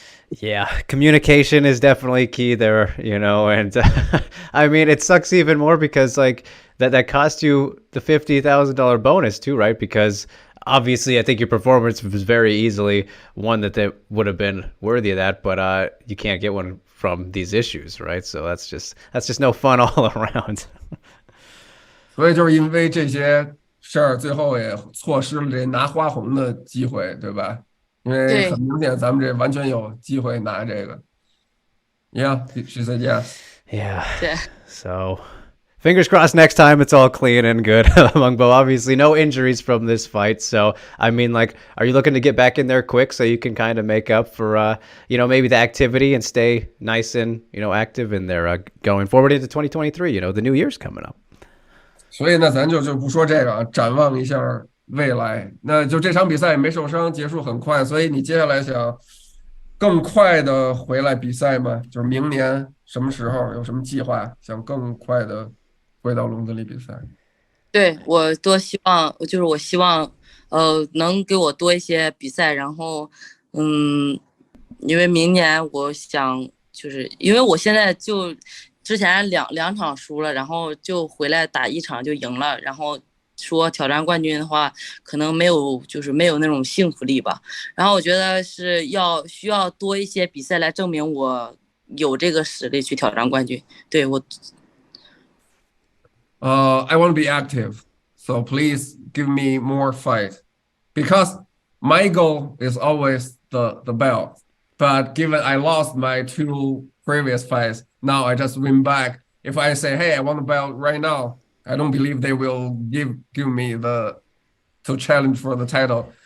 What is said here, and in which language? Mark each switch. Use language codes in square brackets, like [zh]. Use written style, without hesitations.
[en] Yeah, communication is definitely key there, and I mean, it sucks even more because like that cost you the $50,000 bonus too, right? Because obviously, I think your performance was very easily one that they would have been worthy of that, but you can't get one from these issues, right? So that's just no fun all around. [zh] 所以就是因为这些事儿，最后也错失了这拿花红的机会，对吧？因为很明显，咱们这完全有机会拿这个。 [en] Yeah, she said yes. Yeah. So fingers crossed next time it's all clean and good. Meng Bo, obviously no injuries from this fight. So, I mean, like, are you looking to get back in there quick so you can kind of make up for, maybe the activity and stay nice and, active in there going forward into 2023? The new year's coming up. [zh] 所以呢，咱就不说这个啊，展望一下未来。那就这场比赛没受伤，结束很快，所以你接下来想更快的回来比赛吗？就是明年什么时候有什么计划，想更快的回到笼子里比赛？对，我希望能给我多一些比赛，然后因为明年我想就是因为我现在就之前两场输了，然后就回来打一场就赢了，然后说挑战冠军的话，可能没有那种幸福力吧。然后我觉得需要多一些比赛来证明我有这个实力去挑战冠军。对我。 [en] I want to be active, so please give me more fight because my goal is always the belt. But given I lost my 2 previous fights, now I just win back. If I say, hey, I want the belt right now, I don't believe they will give me to challenge for the title.